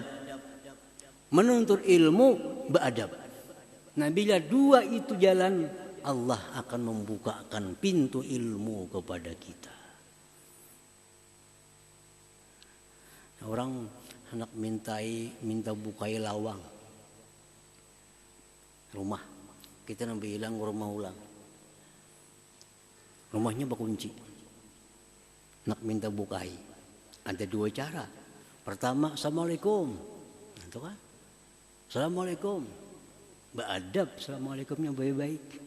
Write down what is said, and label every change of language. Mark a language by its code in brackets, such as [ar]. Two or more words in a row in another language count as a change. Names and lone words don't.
[id] Menuntut ilmu, beradab. Nah, bila dua itu jalan, Allah akan membukakan pintu ilmu kepada kita. [bjn] Orang hendak minta bukai lawang rumah, kita nampak hilang rumah ulang, rumahnya berkunci, nak minta bukai. [id] Ada dua cara. Pertama, assalamualaikum, itu kan, assalamualaikum, beradab, assalamualaikumnya baik-baik.